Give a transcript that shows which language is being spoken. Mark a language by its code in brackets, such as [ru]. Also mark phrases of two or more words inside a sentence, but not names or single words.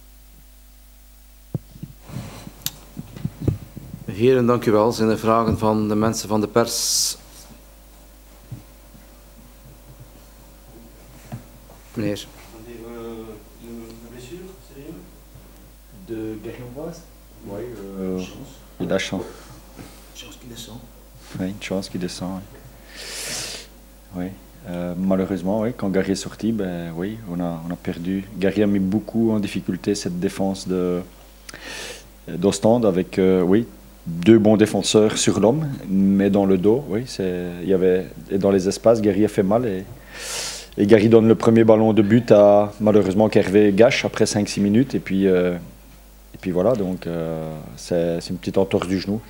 [nl] Heren, dank u wel. Zijn er vragen van de mensen van de pers? Meneer. De Guerrero. [fr] Oui, il a chance. Chance qui descend. Oui, une chance qui descend. Oui. Malheureusement, oui, quand Gary est sorti, ben, oui, on a perdu. Gary a mis beaucoup en difficulté cette défense d'Ostende avec oui, 2 bons défenseurs sur l'homme, mais dans le dos, oui, et dans les espaces, Gary a fait mal et Gary donne le premier ballon de but à malheureusement qu'Hervé gâche après 5-6 minutes et puis voilà, donc c'est une petite entorse du genou.